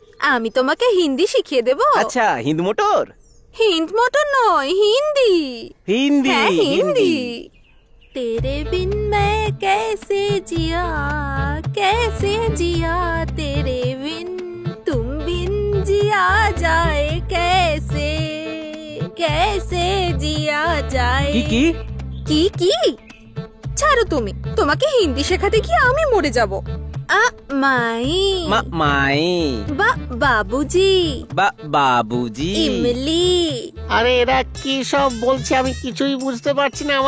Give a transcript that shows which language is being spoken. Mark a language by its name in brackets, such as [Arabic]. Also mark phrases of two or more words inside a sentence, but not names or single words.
[Bangla] আমি তোমাকে হিন্দি শিখিয়ে দেব। আচ্ছা, হিন্দ মোটর। হিন্দ মটর নয়, হিন্দি। হিন্দি, হ্যাঁ, হিন্দি। [Hindi] तेरे बिन मैं कैसे जिया, कैसे जिया, तेरे बिन तुम बिन जिया जाए कैसे, कैसे जिया जाए। [Bangla] কি ছাড়ো তুমি, তোমাকে হিন্দি শেখাতে গিয়ে আমি মরে যাব। মাই মাই বাবুজি বাবুজি ইমলি। আরে এরা কি সব বলছে আমি কিছুই বুঝতে পারছি না।